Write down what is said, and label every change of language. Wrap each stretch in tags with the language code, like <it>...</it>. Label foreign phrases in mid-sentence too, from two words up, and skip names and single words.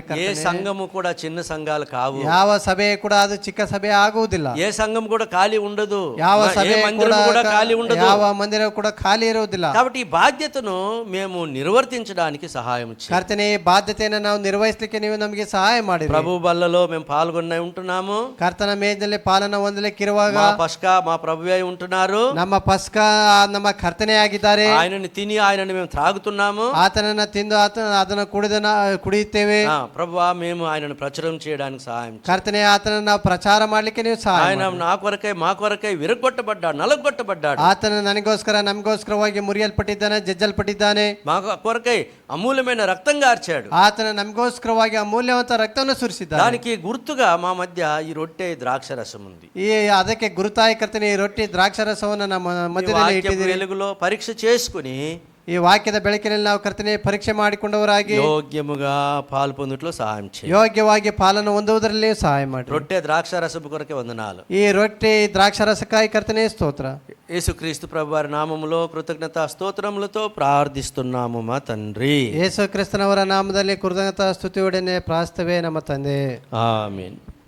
<te>ఏ సంఘము కూడా చిన్న సంఘాలు కావు,</te> <kn>ಯಾವ ಸಭೆ ಕೂಡ ಅದು ಚಿಕ್ಕ ಸಭೆ ಆಗುವುದಿಲ್ಲ,</kn> <te>ఏ సంఘం కూడా ఖాళీ ఉండదు,</te> <kn>ಯಾವ ಸಭೆ</kn> <te>కూడా ఖాళీ ఉండదు,</te> <kn>ಯಾವ ಮಂದಿರ ಕೂಡ ಖಾಲಿ ಇರುವುದಿಲ್ಲ.</kn> <te>కాబట్టి ఈ బాధ్యతను మేము నిర్వర్తించడానికి సహాయం చేయండి.</te> <kn>ಕರ್ತನೆ ಈ ಬಾಧ್ಯತೆಯನ್ನು ನಾವು ನಿರ್ವಹಿಸಲಿಕ್ಕೆ ನೀವು ನಮಗೆ ಸಹಾಯ ಮಾಡಿ.</kn> <te>ప్రభు బల్లలో మేము పాల్గొనే ఉంటున్నాము.</te> <kn>ಕರ್ತನ ಮೇಜಲ್ಲಿ ಪಾಲನ ಹೊಂದಲಿಕ್ಕಿರುವಾಗ</kn> <te>మా పస్కా మా ప్రభువే ఉంటున్నారు.</te> <kn>ನಮ್ಮ ಪಸ್ಕ ನಮ್ಮ ಕರ್ತನೆ ಆಗಿದ್ದಾರೆ.</kn> <te>ఆయనని తిని ఆయనని మేము త్రాగుతున్నాము.</te> <kn>ಆತನನ್ನ ತಿಂದು ಅದನ್ನು ಕುಡಿಯುತ್ತೇವೆ.</kn> <te>ప్రభువా మేము ఆయనను ప్రచురం చేయడానికి సహాయం చేయండి.</te> <kn>ಕರ್ತನೆ ಆತನನ್ನ ನಾವು ಪ್ರಚಾರ ಮಾಡ್ಲಿಕ್ಕೆ ನೀವು ಸಹಾಯ</kn> <te>ఆయన నా కొరకై మా కొరకై విరగొట్టబడ్డాడు, నలగొట్టబడ్డాడు.</te> <kn>ಆತನ ನಮಗೋಸ್ಕರವಾಗಿ ಮುರಿಯಲ್ಪಟ್ಟಿದ್ದಾನೆ, ಜಜ್ಜಲ್ಪಟ್ಟಿದ್ದಾನೆ.</kn> <te>మా కొరకై అమూల్యమైన రక్తం గార్చాడు.</te> <kn>ಆತನ ನಮಗೋಸ್ಕರವಾಗಿ ಅಮೂಲ್ಯವಂತ ರಕ್ತವನ್ನು ಸುರಿಸಿದ್ದಾನೆ.</kn> <te>దానికి గుర్తుగా మా మధ్య ఈ రొట్టె ద్రాక్షరసం ఉంది.</te> <kn>ಅದಕ್ಕೆ ಗುರುತಾಯಿ ಕರ್ತನೆ ಈ ರೊಟ್ಟಿ ದ್ರಾಕ್ಷರಸವನ್ನು ನಮ್ಮ ಮಧ್ಯದಲ್ಲಿ ಇಟ್ಟಿದ್ದೀರಿ.</kn> <te>వెలుగులో పరీక్ష చేసుకుని</te> <kn>ಈ ವಾಕ್ಯದ ಬೆಳಕಿನಲ್ಲಿ ನಾವು ಕರ್ತನೆ ಪರೀಕ್ಷೆ ಮಾಡಿಕೊಂಡವರಾಗಿ</kn> <te>ಯೋಗ್ಯముగా పాలు పొందుట్లో సహాయం చేయండి.</te> <kn>ಯೋಗ್ಯವಾಗಿ ಪಾಲನ್ನು ಹೊಂದುವುದರಲ್ಲಿ ಸಹಾಯ ಮಾಡಿ.</kn> <te>రొట్టె ద్రాక్షరసపు కొరకే వందనాలు.</te> <kn>ಈ ರೊಟ್ಟಿ ದ್ರಾಕ್ಷರಸಕ್ಕಾಗಿ ಕರ್ತನೆ ಸ್ತೋತ್ರ.</kn> <te>యేసుక్రీస్తు ప్రభు వారి నామములో కృతజ్ఞతా స్తోత్రములతో ప్రార్థిస్తున్నాము మా తండ్రి.</te> <kn>ಯೇಸು ಕ್ರಿಸ್ತನವರ ನಾಮದಲ್ಲಿ ಕೃತಜ್ಞತಾ ಸ್ತುತಿಯೊಡನೆ ಪ್ರಾರ್ಥಿಸುತ್ತೇವೆ ನಮ್ಮ ತಂದೆ.</kn> <te>ఆమేన్.</te>